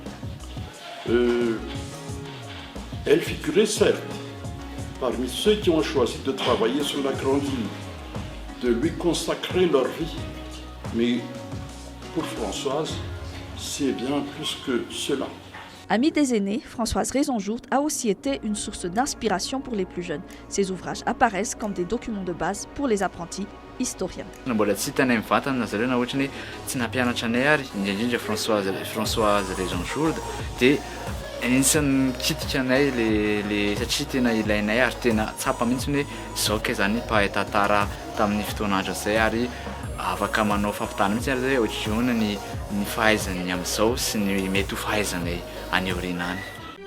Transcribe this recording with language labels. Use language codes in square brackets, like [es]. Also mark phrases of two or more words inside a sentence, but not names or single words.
[fr] Elle figurait certes parmi ceux qui ont choisi de travailler sur la grande île, de lui consacrer leur vie. Mais pour Françoise, c'est bien plus que cela. Amie des aînés, Françoise Raison-Jourde a aussi été une source d'inspiration pour les plus jeunes. Ses ouvrages apparaissent comme des documents de base pour les apprentis historiens. [mg] Mbola tsy hitanay mivantana na zareo na ohatry ny tsy nampianatra anay ary indrindra Françoise Raison-Jourde dia anisan'ny mikitika anay le satria tena ilainay ary tena tsapa mihitsy hoe zao ke zany mpahay tantara tamin'ny fotoan'andro izay ary afaka manao fampitana mihitsy ary zay ohatrona ny fahaizany amin'izao sy ny mety ho fahaizany any aoriana any